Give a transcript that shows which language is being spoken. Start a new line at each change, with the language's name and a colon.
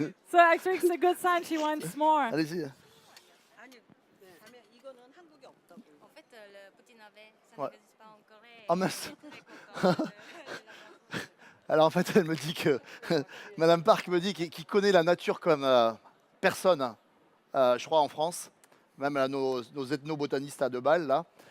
English: So actually, it's a good sign she wants more.
French: Allez-y.
Korean: 아니, 다음에 이거는 한국에 없다고.
French: En fait, le petit navet, ça Ouais. n'existe pas en Corée. Ah mince. Très content de- Alors en fait, elle me dit que Madame Park me dit qu'il connaît la nature comme personne, je crois en France, même là, nos ethnobotanistes à 2 balles là.